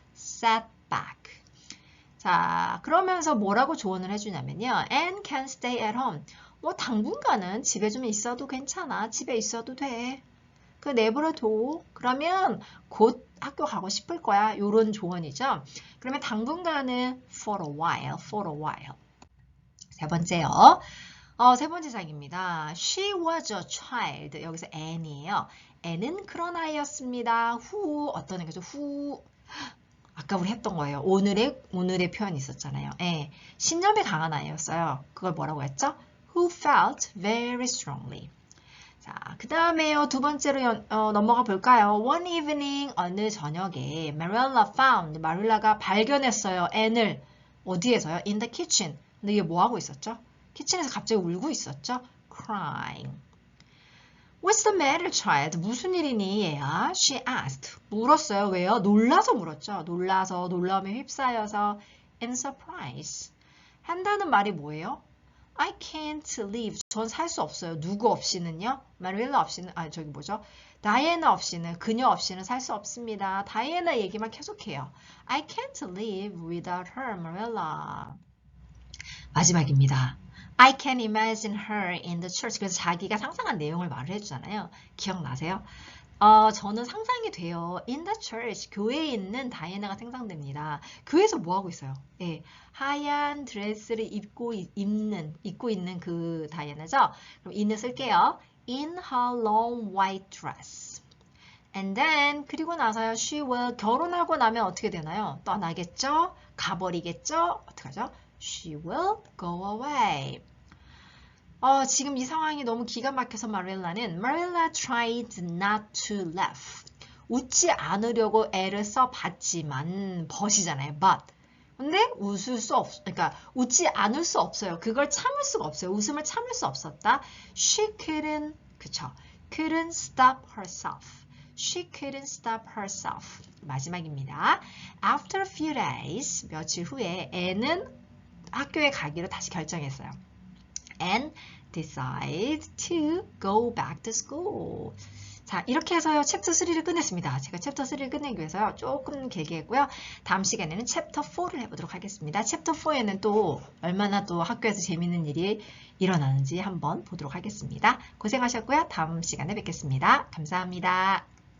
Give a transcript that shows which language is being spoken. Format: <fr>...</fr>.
<en>sat back.</en> <ko>자 그러면서 뭐라고 조언을 해주냐면요.</ko> <en>and can stay at home.</en> <ko>뭐 당분간은 집에 좀 있어도 괜찮아. 집에 있어도 돼. 그 내버려둬. 그러면 곧 학교 가고 싶을 거야. 요런 조언이죠. 그러면 당분간은</ko> <en>for a while, for a while.</en> <ko>세 번째요. 세 번째 장입니다.</ko> <en>She was a child.</en> <ko>여기서 Anne이에요. Anne은 그런 아이였습니다. 후 어떤 애죠? 후 아까 우리 했던 거예요. 오늘의 표현이 있었잖아요. 예, 신념이 강한 아이였어요. 그걸 뭐라고 했죠?</ko> <en>Who felt very strongly.</en> <ko>자, 그 다음에요. 두 번째로 넘어가 볼까요?</ko> <en>One evening,</en> <ko>어느 저녁에 마릴라가 발견했어요. 앤을. 어디에서요?</ko> <en>In the kitchen.</en> <ko>근데 이게 뭐 하고 있었죠? 키친에서 갑자기 울고 있었죠?</ko> <en>Crying. What's the matter, child?</en> <ko>무슨 일이니, 얘야?</ko> <en>She asked.</en> <ko>물었어요. 왜요? 놀라서 물었죠. 놀라움에 휩싸여서</ko> <en>in surprise.</en> <ko>한다는 말이 뭐예요?</ko> <en>I can't live.</en> <ko>전 살 수 없어요. 누구 없이는요? 마릴라 없이는, 다이애나 없이는, 그녀 없이는 살 수 없습니다. 다이애나 얘기만 계속해요.</ko> <en>I can't live without her, Marilla.</en> <ko>마지막입니다.</ko> <en>I can imagine her in the church.</en> <ko>그래서 자기가 상상한 내용을 말을 해주잖아요. 기억나세요? 저는 상상이 돼요.</ko> <en>In the church,</en> <ko>교회에 있는 다이애나가 상상됩니다. 교회에서 뭐 하고 있어요? 예, 하얀 드레스를 입고 있는 그 다이애나죠? 그럼 in을 쓸게요.</ko> <en>In her long white dress. And then,</en> <ko>그리고 나서요,</ko> <en>she will,</en> <ko>결혼하고 나면 어떻게 되나요? 떠나겠죠? 가버리겠죠? 어떡하죠?</ko> <en>She will go away.</en> <ko>지금 이 상황이 너무 기가 막혀서</ko> <en>Marilla tried not to laugh.</en> <ko>웃지 않으려고 애를 써봤지만, but이잖아요, but. 근데 그러니까 웃지 않을 수 없어요. 그걸 참을 수가 없어요. 웃음을 참을 수 없었다.</ko> <en>She couldn't, couldn't stop herself. She couldn't stop herself.</en> <ko>마지막입니다.</ko> <en>After a few days,</en> <ko>며칠 후에 애는 학교에 가기로 다시 결정했어요.</ko> <en>And decide to go back to school.</en> <ko>자, 이렇게 해서요, 챕터 3를 끝냈습니다. 제가 챕터 3를 끝내기 위해서요, 조금 길게 했고요. 다음 시간에는 챕터 4를 해보도록 하겠습니다. 챕터 4에는 또 얼마나 또 학교에서 재밌는 일이 일어나는지 한번 보도록 하겠습니다. 고생하셨고요. 다음 시간에 뵙겠습니다. 감사합니다.</ko>